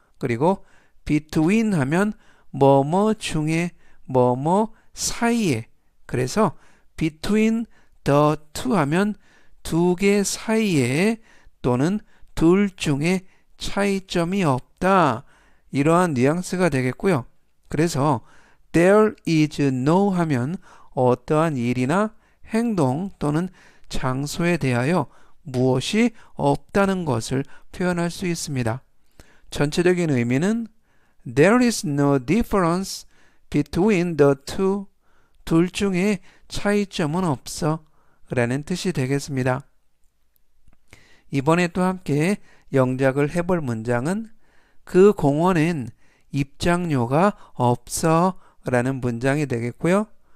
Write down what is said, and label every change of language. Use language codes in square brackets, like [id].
[ko] 그리고 between 하면 뭐뭐 중에 뭐뭐 사이에 그래서 [en] between the two [ko] 하면 두 개 사이에 또는 둘 중에 차이점이 없다. 이러한 뉘앙스가 되겠고요. 그래서 [en] there is no [ko] 하면 어떠한 일이나 행동 또는 장소에 대하여 무엇이 없다는 것을 표현할 수 있습니다. 전체적인 의미는 [en] There is no difference between the two. [ko] 둘 중에 차이점은 없어 라는 뜻이 되겠습니다. 이번에 또 함께 영작을 해볼 문장은 그 공원엔 입장료가 없어 라는 문장이 되겠고요.